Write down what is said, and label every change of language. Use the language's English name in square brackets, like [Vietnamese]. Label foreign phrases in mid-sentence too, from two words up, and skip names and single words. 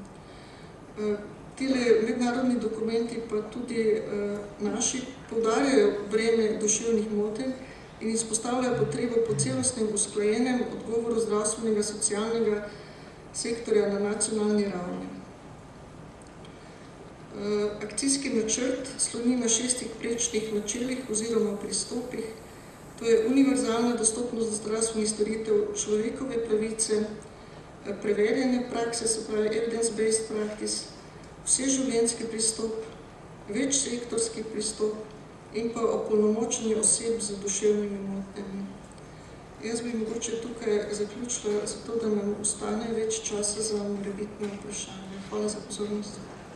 [Slovenian] Tile mednarodni dokumenti pa tudi naši poudarjajo breme duševnih motenj in izpostavljajo potrebo po celostnem usklajenem odgovoru zdravstvenega socialnega sektorja na nacionalni ravni. Akcijski načrt sloni na 6 prečnih načelih oziroma pristopih. To je univerzalna dostopnost do zdravstvenih storitev, človekove pravice, preverjene prakse, se pravi [English] evidence-based practice, [Slovenian] vseživljenjski pristop, večsektorski pristop in pa opolnomočenje oseb z duševnimi motnjami. Jaz bi mogoče tukaj zaključila, zato da nam ostane več časa za morebitne vprašanje. Hvala za pozornost.